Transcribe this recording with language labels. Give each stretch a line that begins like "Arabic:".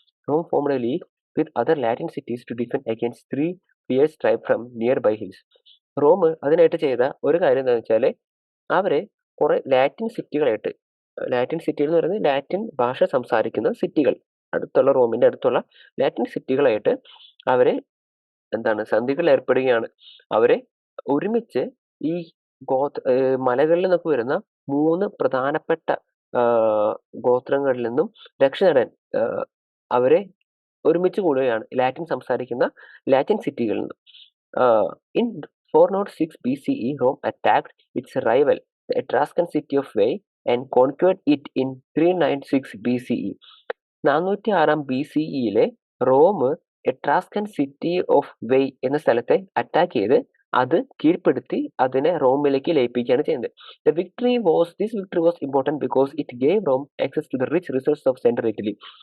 English: Rome formed a league with other Latin cities to defend against 3 fierce tribes from nearby hills.
Malayalam: Rome അതിനായിട്ട് ചെയ്ത ഒരു കാര്യം എന്താണെന്ന് വെച്ചാൽ അവരെ കുറെ ലാറ്റിൻ സിറ്റികൾ എന്ന് പറയുന്നത് ലാറ്റിൻ ഭാഷ സംസാരിക്കുന്ന സിറ്റികൾ, റോമിന്റെ അടുത്തുള്ള ലാറ്റിൻ സിറ്റികളായിട്ട് അവരെ സന്ധികൾ ഏർപ്പെടുകയാണ്. അവരെ ഒരുമിച്ച് ഈ മലകളിൽ നിന്നൊക്കെ വരുന്ന 3 പ്രധാനപ്പെട്ട ഗോത്രങ്ങളിൽ നിന്നും രക്ഷ നേടാൻ അവരെ ഒരുമിച്ച് കൂടുകയാണ് ലാറ്റിൻ സംസാരിക്കുന്ന ലാറ്റിൻ സിറ്റികളിൽ നിന്ന്.
English: In 406 BCE, Rome attacked its rival, the Etruscan city of Veii, and conquered it in 396 BCE.
Malayalam: 406 BCEയിലെ Rome എട്രാസ്കൻ city of വെയ് എന്ന സ്ഥലത്തെ അറ്റാക്ക് ചെയ്ത് അത് കീഴ്പ്പെടുത്തി അതിനെ റോമിലേക്ക് ലയിപ്പിക്കുകയാണ് ചെയ്യുന്നത്.
English: This victory was important because it gave Rome access to the rich resources of central Italy.